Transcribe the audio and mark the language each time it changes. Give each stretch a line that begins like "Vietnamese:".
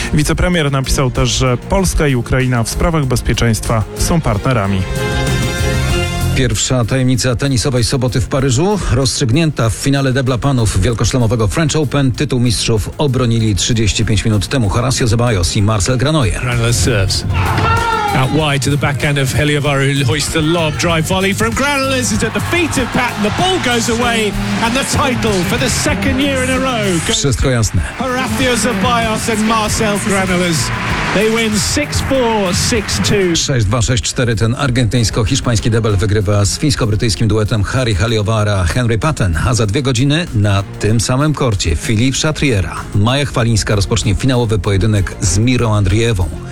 Polish: Wicepremier napisał też, że Polska i Ukraina w sprawach bezpieczeństwa są partnerami. Pierwsza tajemnica tenisowej soboty w Paryżu rozstrzygnięta. W finale debla panów wielkoszlemowego French Open tytuł mistrzów obronili 35 minut temu Horacio Ceballos i Marcel Granollers.
English: Out wide to the back end of Heliavaru, hoists the lob, drive volley from Granollers is at the feet of Pat, the ball goes away and the title for the second year in a row.
Polish: Wszystko jasne. Horacio Ceballos and Marcel Granollers.
English: They win 6-4, 6-2.
Polish: 6-2, 6-4 ten argentyńsko-hiszpański debel wygrywa z fińsko-brytyjskim duetem Harry Heliovara, Henry Patten, a za dwie godziny na tym samym korcie Philippe Chatriera. Maja Chwalińska rozpocznie finałowy pojedynek z Miro Andrievą.